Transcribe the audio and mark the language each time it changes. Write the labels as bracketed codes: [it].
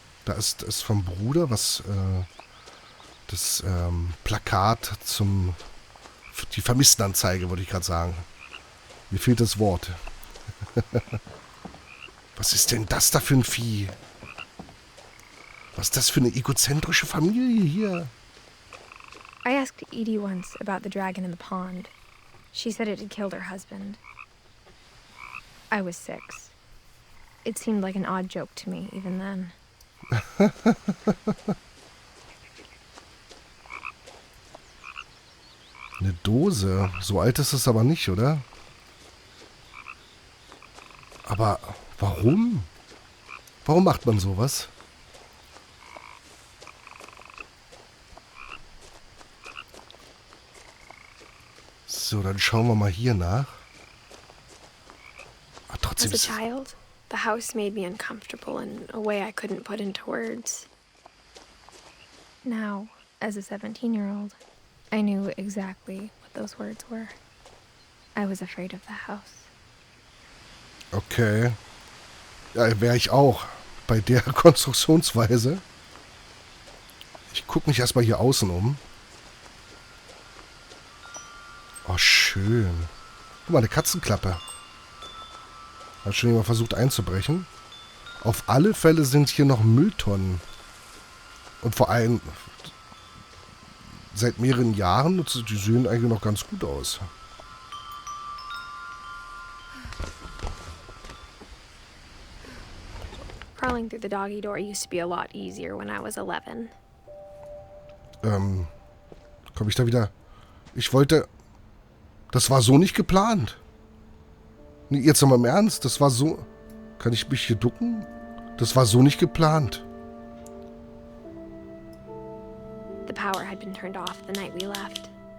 [de] Da ist vom Bruder was, das Plakat die Vermisstenanzeige, wollte ich gerade sagen. Mir fehlt das Wort. Was ist denn das da für ein Vieh? Was ist das für eine egozentrische Familie hier? [en] I asked Edie once about the dragon in the pond. She said it had killed her husband. I was 6. It seemed like an odd joke to me, even then. [de] Eine Dose. So alt ist es aber nicht, oder? Aber warum? Warum macht man sowas? So, dann schauen wir mal hier nach. Aber trotzdem [en] As a child, the house made me uncomfortable in a way I couldn't put into words. Now, as a 17-year-old, I knew exactly what those words were. I was afraid of the house. [de] Okay. Ja, wäre ich auch. Bei der Konstruktionsweise. Ich gucke mich erstmal hier außen um. Oh, schön. Guck mal, eine Katzenklappe. Hat schon jemand versucht einzubrechen. Auf alle Fälle sind hier noch Mülltonnen. Und vor allem seit mehreren Jahren, die sehen eigentlich noch ganz gut aus. [en] Crawling through the doggy door used to be a lot easier when I was 11. [de] Komme ich da wieder? Ich wollte... Das war so nicht geplant. Nee, jetzt mal im Ernst, das war so... Kann ich mich hier ducken? Das war so nicht geplant. [en] The power had been turned off the night we left.